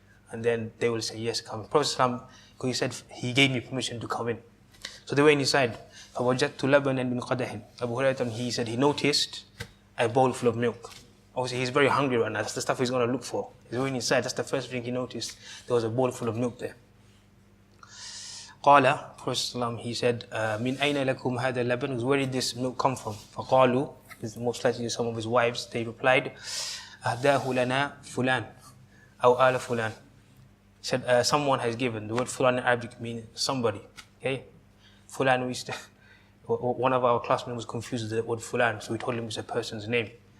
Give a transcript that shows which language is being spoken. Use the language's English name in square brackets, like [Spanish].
[English] And then they will say, yes, come. Prophet ﷺ, he said, he gave me permission to come in. So they went inside. [Arabic] فَوَجَدْتُ لَبَنًا مِنْ قَدَحٍ. [English] Abu Hurairah, he said he noticed a bowl full of milk. Obviously, he's very hungry right now. That's the stuff he's going to look for. He's going inside. That's the first thing he noticed. There was a bowl full of milk there. [Arabic] قَالَ, [English] Prophet, he said, [Arabic] مِنْ أَيْنَ لَكُمْ هَذَا اللَّبَنُ. [English] Where did this milk come from? [Arabic] فَقَالُوا, [English] most likely some of his wives, they replied, [Arabic] أَهْدَاهُ لَنَا فُلَانٍ أَوْ آلَ فُلَانٍ. [English] Said, someone has given. The word fulan in Arabic means somebody. Okay? Fulan, one of our classmates was confused with the word fulan, so we told him it's a person's name.